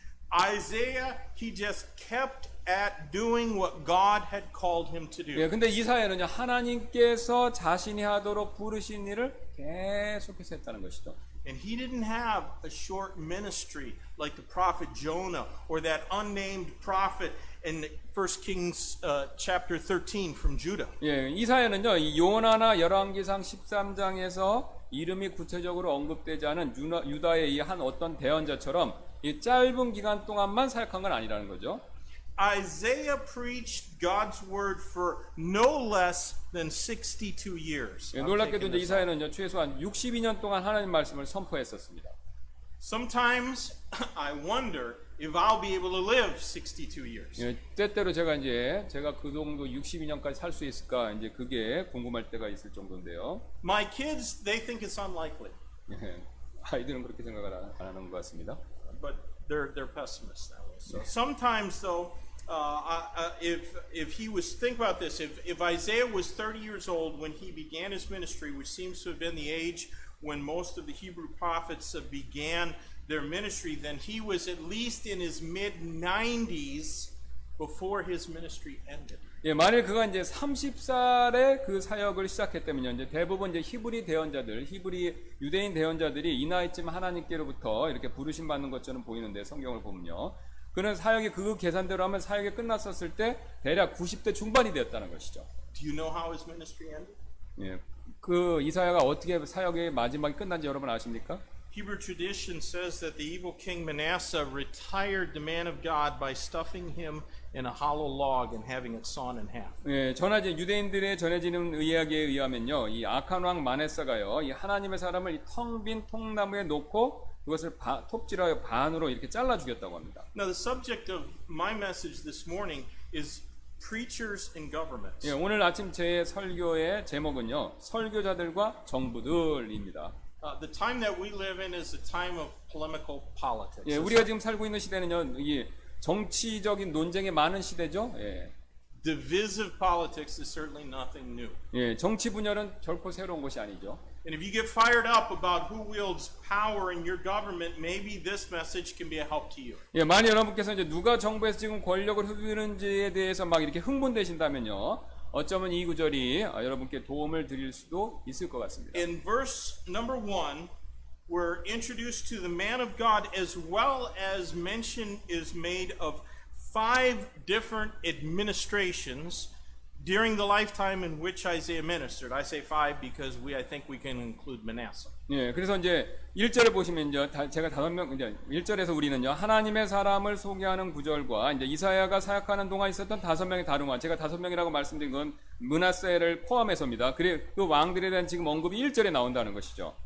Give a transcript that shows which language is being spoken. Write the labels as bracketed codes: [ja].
[en] Isaiah, he just kept at doing what God had called him to do. [ko] 예, 근데 이사야는요, 하나님께서 자신이 하도록 부르신 일을 계속해서 했다는 것이죠. [en] And he didn't have a short ministry like the prophet Jonah or that unnamed prophet in 1 Kings chapter 13 from Judah. [ko] 예, 이사야는요, 이 요나나 열왕기상 13장에서 이름이 구체적으로 언급되지 않은 유다의 이 한 어떤 대언자처럼 이 짧은 기간 동안만 사역한 건 아니라는 거죠. [en] Isaiah preached God's word for no less than 62 years. [ko] 예, 놀랍게도 이제 이사야는요, 최소한 62년 동안 하나님 말씀을 선포했었습니다. [en] Sometimes I wonder if I'll be able to live 62 years. [ko] 예, 때때로 제가 그 정도 62년까지 살 수 있을까 이제 그게 궁금할 때가 있을 정도인데요. [en] My kids, they think it's unlikely, [ko] 예, 아이들은 그렇게 생각을 안 하는 것 같습니다. [en] but they're pessimists that way. So sometimes though, if he was, think about this, if Isaiah was 30 years old when he began his ministry, which seems to have been the age when most of the Hebrew prophets began their ministry, then he was at least in his mid-90s before his ministry ended. [ko] 예, 만일 그가 이제 30살에 그 사역을 시작했다면요, 이제 대부분 이제 히브리 대언자들, 유대인 대언자들이 이 나이쯤 하나님께로부터 이렇게 부르심 받는 것처럼 보이는데 성경을 보면요, 그는 사역이 그 계산대로 하면 사역이 끝났었을 때 대략 90대 중반이 되었다는 것이죠. [en] Do you know how his ministry ended? [ko] 예, 그 이사야가 어떻게 사역의 마지막이 끝난지 여러분 아십니까? [en] Hebrew tradition says that the evil king Manasseh retired the man of God by stuffing him in a hollow log and having it sawn in half. [ko] 예, 유대인들의 전해지는 이야기에 의하면요, 이 악한 왕 마네사가요, 이 하나님의 사람을 이 텅 빈 통나무에 놓고 그것을 톱질하여 반으로 이렇게 잘라 죽였다고 합니다. [en] Now the subject of my message this morning is preachers and governments. [ko] 예, 오늘 아침 제 설교의 제목은요, 설교자들과 정부들입니다. [en] The time that we live in is a time of polemical politics. [ko] 예, 우리가 지금 살고 있는 시대는요, 이 정치적인 논쟁이 많은 시대죠. 예. [en] Divisive politics is certainly nothing new. [ko] 예, 정치 분열은 결코 새로운 것이 아니죠. [en] And if you get fired up about who wields power in your government, maybe this message can be a help to you. [ko] 예, 만약 여러분께서 이제 누가 정부에서 지금 권력을 휘두르는지에 대해서 막 이렇게 흥분되신다면요, 어쩌면 이 구절이 여러분께 도움을 드릴 수도 있을 것 같습니다. [en] In verse number 1, we're introduced to the man of God, as well as mention is made of 5 different administrations during the lifetime in which Isaiah ministered. I say 5 because I think we can include Manasseh. [ko] 예, 그래서 이제 1절을 보시면요, 제가 5명, 이제 1절에서 우리는요, 하나님의 사람을 소개하는 구절과 이제 이사야가 사역하는 동안 있었던 5명의 다른 왕, 제가 5명이라고 말씀드린 건 므낫세를 포함해서입니다. 그래 그 왕들에 대한 지금 언급이 1절에 나온다는 것이죠.